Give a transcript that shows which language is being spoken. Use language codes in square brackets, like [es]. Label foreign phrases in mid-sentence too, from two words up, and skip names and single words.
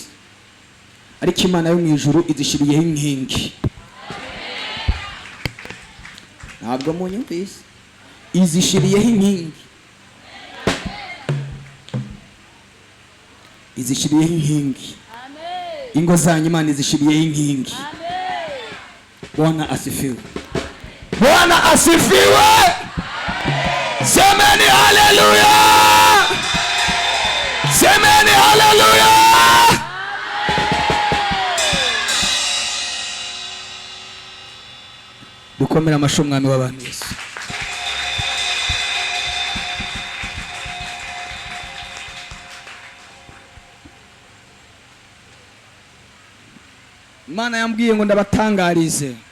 [rw] Ariko Imana yo mu ijuru izishiriyeho inkingi. Ntabwo munyumvise. Izishiriyeho inkingi. Izishiriyeho inkingi. Ingo zanyu Imana izishiriyeho inkingi. [sw] Bwana asifiwe. Bwana asifiwe. Semeni hallelujah. Semeni hallelujah. [rw] Dukomera amashyi umwami w'abantu Yesu. Imana yambwiye ngo ndabatangarize.